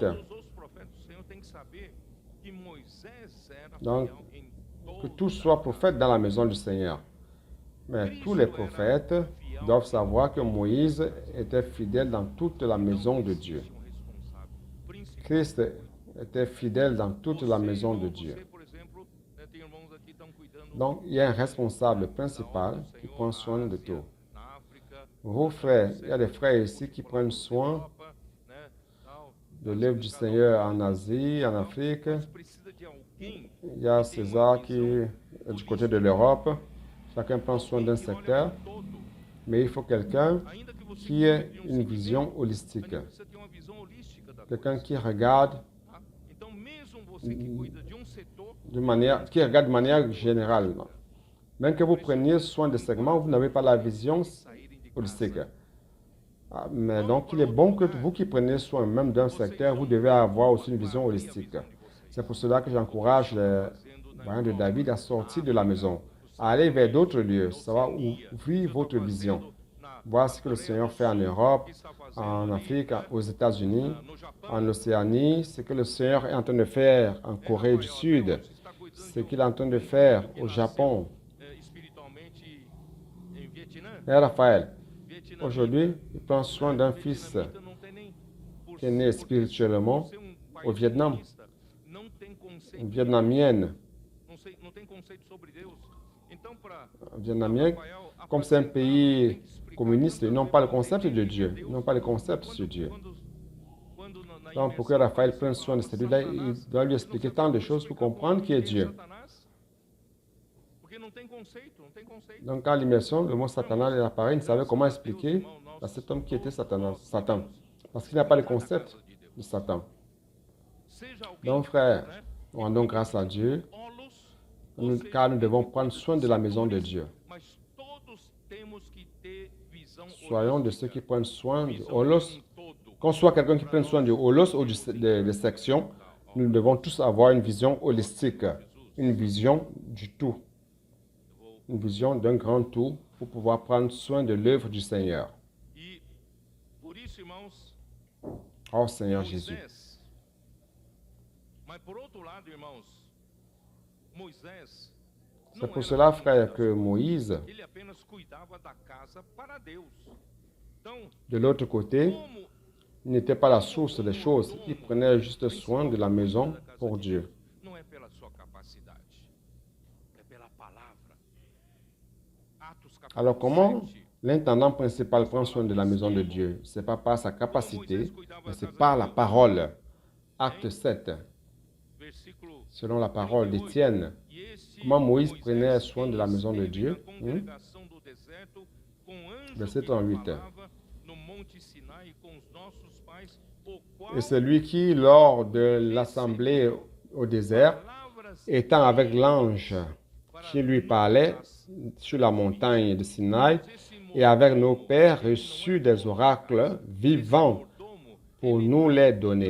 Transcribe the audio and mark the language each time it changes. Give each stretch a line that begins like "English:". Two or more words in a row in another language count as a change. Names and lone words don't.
Portuguese: Todos os profetas do Senhor têm que saber que Moisés era
French: Donc,
Portuguese: fiel em que toda
French: tous soient prophètes dans la maison du Seigneur. Mais tous les prophètes doivent savoir que Moïse était fidèle dans toute la maison de Dieu.
Portuguese: responsável.
French: Christ était fidèle dans toute la maison de Dieu.
Portuguese: Você, por exemplo, tem irmãos aqui que estão cuidando
French: Donc, il y a un responsable principal qui prend soin de tout.
Portuguese: na África,
French: Vos frères, il y a des frères ici qui prennent soin
Portuguese: Europa, né, tal.
French: de l'œuvre du Seigneur en Asie, en Afrique.
Portuguese: Mas precisa de alguém
French: Il y a César qui est du côté de l'Europe. Chacun prend soin d'un
Portuguese: que olha
French: secteur,
Portuguese: pro todo.
French: mais il faut quelqu'un
Portuguese: Ainda que você
French: qui ait
Portuguese: cuide de
French: une
Portuguese: segmento,
French: vision
Portuguese: a
French: holistique.
Portuguese: gente precisa ter uma visão holística da
French: Quelqu'un
Portuguese: coisa,
French: qui regarde
Portuguese: tá? Então, mesmo você que cuida de setor,
French: qui regarde de manière générale. Même que vous preniez soin des segments, vous n'avez pas la vision
Portuguese: saírem de
French: holistique.
Portuguese: casa.
French: Mais donc, il est bon que vous qui prenez soin même d'un secteur, vous devez avoir aussi une vision holistique. C'est pour cela que j'encourage les voyants de David à sortir de la maison, à aller vers d'autres lieux, savoir ouvrir votre vision, voir ce que le Seigneur fait en Europe, en Afrique, aux États-Unis, en Océanie, ce que le Seigneur est en train de faire en Corée du Sud, ce qu'il est en train de faire au Japon.
Portuguese: Espiritualmente em Vietnã,
French: Et Raphaël,
Portuguese: Vietnã
French: aujourd'hui, il prend soin d'un fils
Portuguese: vietnamita não tem nem por
French: qui est né spirituellement
Portuguese: ser país
French: au Vietnam,
Portuguese: comunista, não tem conceito,
French: une vietnamienne,
Portuguese: não tem conceito sobre Deus. Então, para
French: un vietnamien, comme c'est un pays communiste, ils n'ont pas le concept de Dieu, ils n'ont pas le concept sur Dieu. Donc, pour que Raphaël prenne soin de celui-là, il doit lui expliquer tant de choses pour comprendre qui est Dieu.
Portuguese: Porque não tem conceito, não tem conceito.
French: Donc, quand l'immersion, le mot Satan est apparu, il ne savait comment expliquer à cet homme qui était Satan. Parce qu'il n'a pas le concept de Satan.
Portuguese: Seja alguém,
French: Donc, frère,
Portuguese: né,
French: rendons grâce à Dieu,
Portuguese: Olos,
French: car nous devons prendre soin de la maison de Dieu.
Portuguese: mas todos temos que ter visão
French: Soyons de ceux qui prennent soin du
Portuguese: visão holos. em todo.
French: Qu'on soit quelqu'un qui prenne soin du holos ou des sections, nous devons tous avoir une vision holistique, une vision du tout, une vision d'un grand tout pour pouvoir prendre soin de l'œuvre du Seigneur.
Portuguese: E por isso, irmãos,
French: Oh Seigneur Jésus.
Portuguese: Moisés. Mas por outro lado, irmãos, Moisés
French: C'est
Portuguese: não
French: pour
Portuguese: era
French: cela,
Portuguese: somente
French: frère,
Portuguese: da
French: que
Portuguese: sua
French: Moïse,
Portuguese: casa. Ele apenas cuidava da casa para Deus. Então,
French: de l'autre côté,
Portuguese: como
French: Il n'était pas la source des choses. Il prenait juste soin de la maison pour Dieu.
Portuguese: Não é pela sua capacidade, é pela palavra. Atos
French: Alors
Portuguese: capítulo
French: comment
Portuguese: 7.
French: l'intendant principal prend soin de la maison de Dieu? Ce n'est pas par sa capacité, mais c'est par la parole. Acte 7,
Portuguese: Versículo
French: selon la parole
Portuguese: 38.
French: d'Étienne.
Portuguese: E este
French: Comment Moïse prenait
Portuguese: Moisés
French: soin de la maison de
Portuguese: esteve na
French: Dieu?
Portuguese: congregação do deserto, com anjo
French: Verset
Portuguese: que lhe
French: 38.
Portuguese: falava no monte Sinai com os nossos pais, o qual
French: Et c'est lui qui, lors de l'assemblée au désert,
Portuguese: palavras
French: étant avec l'ange qui lui parlait sur la montagne de Sinaï, et avec nos pères reçut des oracles vivants pour nous les donner.